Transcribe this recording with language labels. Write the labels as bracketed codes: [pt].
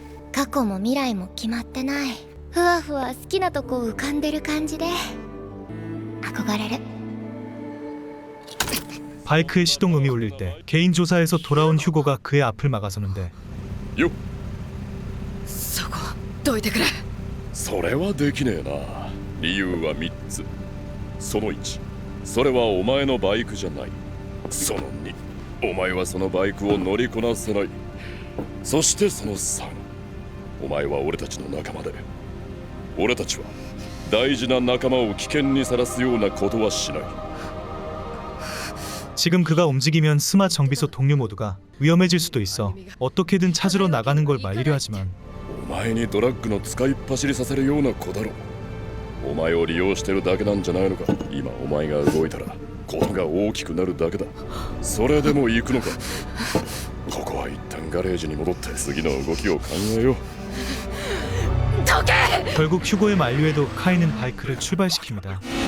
[ja] 過去も未来も決まってない。ふわふわ好きなとこ浮かんでる感じで憧れる。 [ko] 바이크의 시동음이 울릴 때 개인 조사에서 돌아온 휴고가 그의 앞을 막아서는데 [ja] よっ、そこどいてくれ。それはできねえな。理由は3つ。その1、それはお前のバイクじゃない。その2、お前はそのバイクを乗りこなせない。そしてその3、お前は俺たちの仲間で、俺たちは大事な仲間を危険にさらすようなことはしない。 [ko] 지금 그가 움직이면 스마 정비소 동료 모두가 위험해질 수도 있어 어떻게든 찾으러 나가는 걸 말리려 하지만 [ja] お前にドラッグの使いっ走りさせるような子だろ。お前を利用してるだけなんじゃないのか。今お前が動いたらことが大きくなるだけだ。それでも行くのか。ここは一旦ガレージに戻って次の動きを考えよう。 [ko] 결국 휴고의 만류에도 카이는 바이크를 출발시킵니다.